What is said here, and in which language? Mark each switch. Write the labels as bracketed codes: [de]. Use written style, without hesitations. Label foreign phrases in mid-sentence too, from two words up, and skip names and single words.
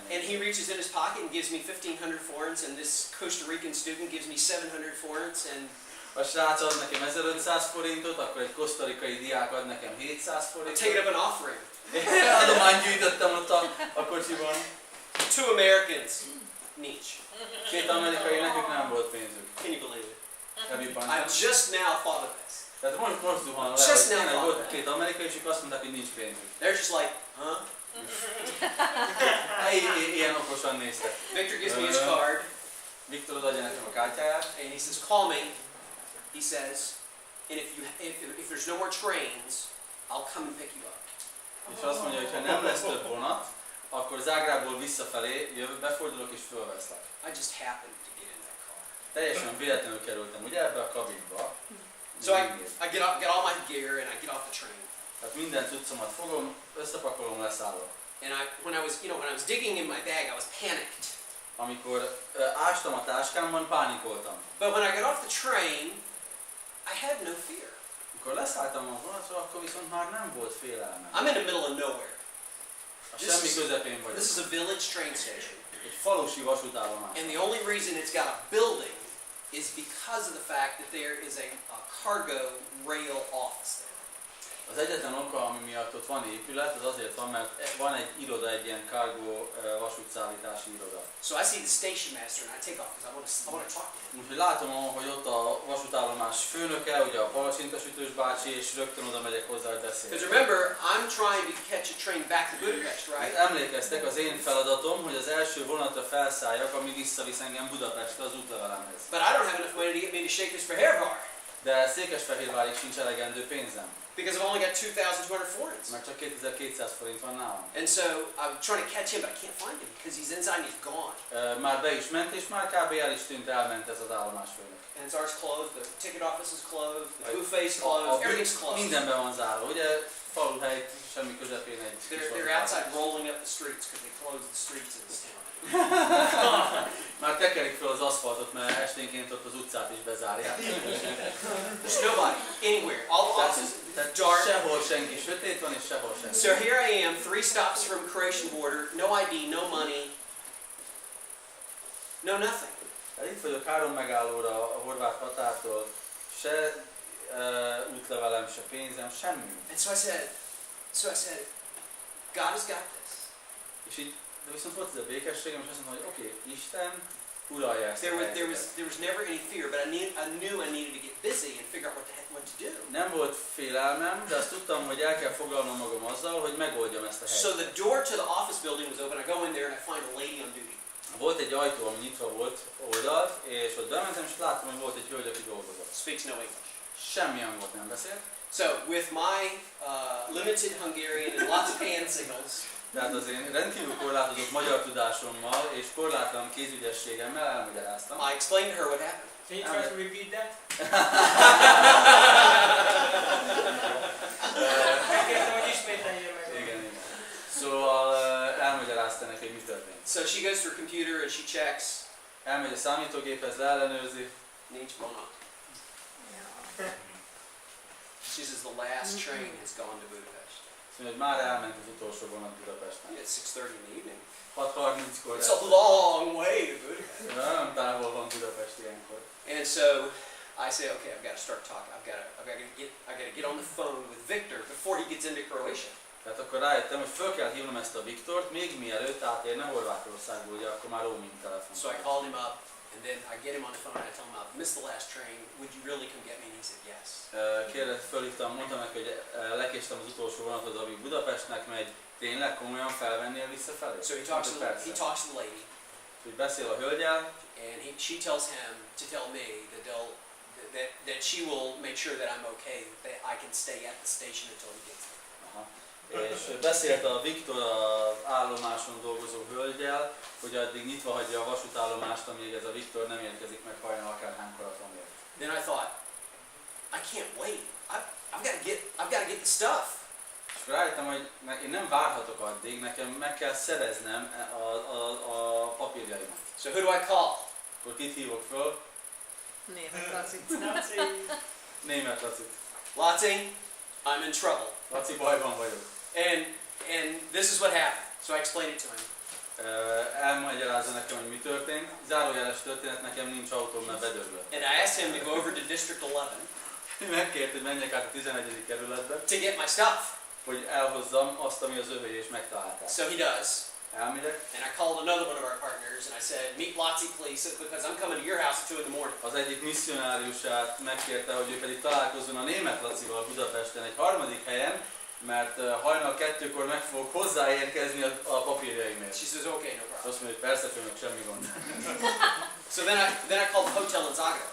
[en] And he reaches in his pocket and gives me 1,500 florins, and this Costa Rican student gives me 700 florins, and [hu] A srác ad nekem 1500 forintot, akkor egy kosztarikai diák ad nekem 700 [en] I [hu] forintot. [en] take it up an offering. [hu] Adományt gyűjtöttem ott a kocsiban. [en] 2 Americans, nincs. [hu] 2 amerikai, nekük nem volt pénzük. [en] Can you believe it? I've Just now thought of this. [hu] Tehát most zuhan le, [en] Just [hu] hogy [en] now [hu] tényleg [en] thought [hu] volt [en] of [hu] 2 amerikai, és ők azt mondták, hogy nincs pénzük. [en] They're just like, huh? [hu] Ilyen okosan néztek. [en] Victor gives me his card, [hu] Viktor adja nekem a kártyáját, [en] and he says, "Call me." He says, "And if there's no more trains, I'll come and pick you up." [hu] és azt mondja, hogy ha nem lesz több vonat, akkor Zágrából visszafelé befordulok és fölveszlek. [en] I just happened to get in that car. [hu] Teljesen véletlenül kerültem ugye ebbe a kabinba. [en] So I get all my gear and I get off the train. [hu] Tehát minden cuccomat fogom, összepakolom, leszállok. [en] And when I was digging in my bag, I was panicked. [hu] Amikor ástam a táskámban, pánikoltam. [en] But when I got off the train, I had no fear. [hu] Amikor leszálltam a vonatról, akkor viszont már nem volt félelmem. [en] I'm in the middle of nowhere. [hu] A semmi közepén vagyok. [en] This is a village train station. [hu] Egy falusi vasútállomás. [en] And the only reason it's got a building is because of the fact that there is a cargo rail office there. [hu] Az egyetlen oka, ami miatt ott van épület, az azért van, mert van egy iroda, egy ilyen cargo vasútszállítási iroda. [en] So I see the station master and I take off because I want to talk to him. [hu] Úgyhogy látom, hogy ott a vasútállomás főnöke, ugye a palacsintasütős bácsi, és rögtön oda megyek hozzá, hogy beszélni. [en] Because remember, I'm trying to catch a train back to Budapest, right? [hu] Emlékeztek, az én feladatom, hogy az első vonatra felszálljak, ami visszavisz engem Budapestre az útlevelemhez. [en] But I don't have enough money to get me to Székesfehérvár. [hu] De Székesfehérvárig sincs elegendő pénzem, [en] Because I've only got 2,200 forints. [hu] mert csak 2200 forint van nálam. [en] And so I'm trying to catch him, but I can't find him because he's inside and he's gone. [hu] Már be is ment, és már kb. El is tűnt, elment ez az állomásfőnök. [en] And it's ours closed, the ticket office is closed, the buffet's closed, everything's closed. [hu] Minden be van zárva, ugye faluhely, semmi közepén egy kis [en] They're outside rolling up the streets because they closed the streets in this town. [hu] Már tekerik fel az aszfaltot, mert esténként ott az utcát is bezárják. [en] There's nobody anywhere. All the offices dark. [hu] Sehol senki, sötét van és sehol senki. [en] So here I am, 3 stops from the Croatian border, no ID, no money, no nothing. [hu] Tehát itt vagyok 3 megállóra a horvát határtól, se útlevelem, se pénzem, semmi. [en] And so I said, God has got this. [hu] És így, de viszont volt ez a békességem, és azt mondtam, hogy oké, Isten uralja ezt a [en] There was never any fear, but I knew I needed to get busy and figure out what to do. [hu] Nem volt félelmem, de azt tudtam, hogy el kell foglalnom magam azzal, hogy megoldjam ezt a [en] So [hu] helyzetet. [en] the door to the office building was open. I go in there and I find a lady on duty. [hu] Volt egy ajtó, ami nyitva volt oldalt, és ott bementem, és láttam, hogy volt egy hölgy, aki dolgozott. [en] Speaks no English. [hu] Semmi angolt nem beszélt. [en] So with my limited Hungarian and lots of hand signals, [hu] Tehát az én rendkívül korlátozott magyar tudásommal és korlátlan kézügyességemmel elmagyaráztam. [en] I explained to her what happened. Can you try to repeat that? [hu] Megkértem, hogy ismételje meg. Igen. Szóval elmagyarázta neki, hogy mi történt. [en] So she goes to her computer and she checks. [hu] Elmegy a számítógéphez, leellenőrzi. Nincs vonat. [en] She says the last train has gone to Budapest. [hu] Hogy már elment az utolsó vonat Budapesten. [en] At 6:30 in the evening. [hu] 6:30-kor. [en] It's a long way to Budapest. [hu] Nagyon távol van Budapest ilyenkor. [en] And so I say, okay, I've got to start talking. I've got to get on the phone with Victor before he gets into Croatia. [hu] Tehát akkor rájöttem, hogy föl kell hívnom ezt a Viktort, még mielőtt átérne Horvátországba, ugye akkor már roaming telefon. [en] So I called him up, and then I get him on the phone, and I tell him I've missed the last train. Would you really come get me? And he said yes. [hu] Fölhívtam, mondtam neki, hogy lekéstem az utolsó vonatot, ami Budapestnek megy, tényleg komolyan felvennél visszafelé? [en] So he talks to the lady, [hu] Úgy beszél a hölgyel, [en] and she tells him to tell me that she will make sure that I'm okay, that I can stay at the station until he gets there. [hu] És beszélt a Viktor az állomáson dolgozó hölgyel, hogy addig nyitva hagyja a vasútállomást, amíg ez a Viktor nem érkezik meg hajnal akárhánykor van. [en] Then I thought, I can't wait. I've got to get the stuff. [hu] És rájöttem, hogy én nem várhatok addig, nekem meg kell szereznem a papírjaimat. [en] So who do I call? [hu] Akkor kit hívok föl? Német Lacit. Német Lacit. [en] Laci, I'm in trouble. [hu] Laci, bajban vagyok. [en] And this is what happened. So I explained it to him. [hu] Elmagyarázza nekem, hogy mi történt. Zárójeles történet, nekem nincs autóm, mert bedöglött. [en] And I asked him to go over to District 11 [hu] Megkért, hogy menjek át a 11. kerületbe, [en] to get my stuff. [hu] hogy elhozzam azt, ami az övé, és megtalálták. [en] So he does. [hu] Elmegyek. [en] And I called another one of our partners and I said, meet Laci, please, because I'm coming to your house at 2 in the morning. [hu] Az egyik misszionáriusát megkérte, hogy ő pedig találkozzon a német Lacival Budapesten egy harmadik helyen, mert hajnal 2-kor meg fogok hozzáérkezni a papírjaimért. [en] She says, okay, no [hu] És [en] problem. [hu] azt mondja, hogy persze főnök, semmi gond. [en] So then I called the hotel in Zagreb.